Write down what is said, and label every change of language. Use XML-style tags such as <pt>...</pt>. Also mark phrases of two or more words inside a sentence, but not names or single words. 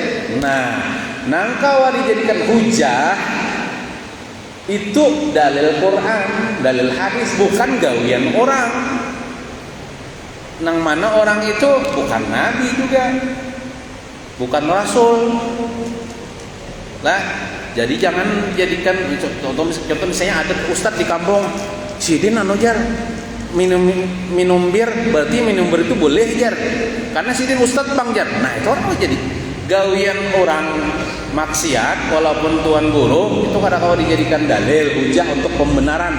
<bjn>Nah, nangkawa dijadikan hujah itu dalil Quran, dalil hadis, bukan gawian orang. Nang mana orang itu bukan nabi juga, bukan rasul. Lah, jadi jangan jadikan contoh misalnya ada ustadz di kampung, sidin jar minum bir, berarti minum bir itu boleh jar, karena sidin ustadz bang jar. Nah itu orang jadi gawian orang maksiat, walaupun tuan guru itu kadang-kadang dijadikan dalil hujah untuk pembenaran.</bjn>